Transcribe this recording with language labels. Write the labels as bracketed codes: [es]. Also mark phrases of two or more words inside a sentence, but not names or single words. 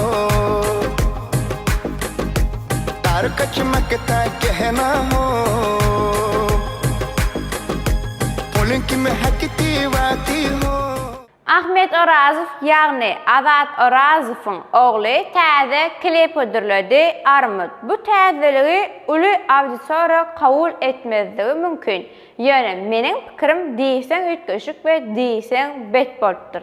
[hi] तारों का चमकता कहना हो, फूलों की महकती वादी हो. [tk] Ahmet Orazow ýagny Azat Orazowyň ogly täze klip ödürledi Armut. Bu täzeligi uly auditoriýa kabul etmezligi mümkin. Ýöne meniň pikirim diýsen ütgeşik we diýsen bet bolupdyr.